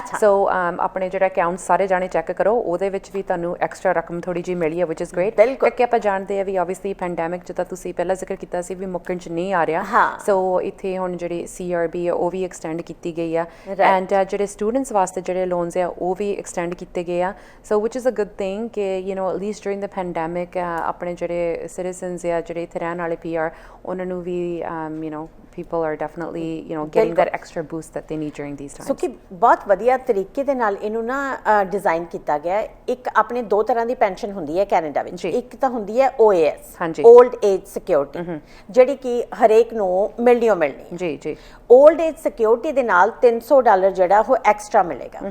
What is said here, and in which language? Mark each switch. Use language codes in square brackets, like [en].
[pa] ਸੋ ਆਪਣੇ ਜਿਹੜਾ ਅਕਾਊਂਟ ਸਾਰੇ ਜਾਣੇ ਚੈੱਕ ਕਰੋ, ਉਹਦੇ ਵਿੱਚ ਵੀ ਤੁਹਾਨੂੰ ਐਕਸਟਰਾ ਰਕਮ ਥੋੜੀ ਜਿਹੀ ਮਿਲੀ ਹੈ, [en] Which is great. [pa] ਕਿਉਂਕਿ ਆਪਾਂ ਜਾਣਦੇ ਆ ਵੀ ਆਬਵੀਅਸਲੀ ਪੈਂਡੈਮਿਕ ਜਿੱਦਾਂ ਤੁਸੀਂ ਪਹਿਲਾਂ ਜ਼ਿਕਰ ਕੀਤਾ ਸੀ ਵੀ ਮੁੱਕਣ 'ਚ ਨਹੀਂ ਆ ਰਿਹਾ। ਸੋ ਇੱਥੇ ਹੁਣ ਜਿਹੜੀ CERB ਆ ਉਹ ਵੀ ਐਕਸਟੈਂਡ ਕੀਤੀ ਗਈ ਆ, ਐਂਡ ਜਿਹੜੇ ਸਟੂਡੈਂਟਸ ਵਾਸਤੇ ਜਿਹੜੇ ਲੋਨਸ ਆ ਉਹ ਵੀ ਐਕਸਟੈਂਡ ਕੀਤੇ ਗਏ ਆ। [en] so which is a good thing ਕਿ at least during the pandemic [pa] ਆਪਣੇ ਜਿਹੜੇ ਸਿਟੀਜ਼ਨਸ ਆ, ਜਿਹੜੇ ਇੱਥੇ ਰਹਿਣ ਵਾਲੇ PR, ਉਹਨਾਂ ਨੂੰ ਵੀ [en] people are definitely getting that extra boost that they need during these times। [pa] ਸੋ ਕਿ ਬਹੁਤ ਵਧੀਆ ਤਰੀਕੇ ਦੇ ਨਾਲ ਇਹਨੂੰ ਨਾ ਡਿਜ਼ਾਈਨ ਕੀਤਾ ਗਿਆ। ਇੱਕ ਆਪਣੇ ਦੋ ਤਰ੍ਹਾਂ ਦੀ ਪੈਨਸ਼ਨ ਹੁੰਦੀ ਹੈ ਕੈਨੇਡਾ ਵਿੱਚ। ਇੱਕ ਤਾਂ ਹੁੰਦੀ ਹੈ OAS, ਓਲਡ ਏਜ ਸਿਕਿਉਰਿਟੀ, ਜਿਹੜੀ ਕਿ ਹਰੇਕ ਨੂੰ ਮਿਲਣੀ। ਜੀ। ਓਲਡ ਏਜ ਸਿਕਿਉਰਿਟੀ ਦੇ ਨਾਲ $300 ਜਿਹੜਾ ਉਹ ਐਕਸਟਰਾ ਮਿਲੇਗਾ।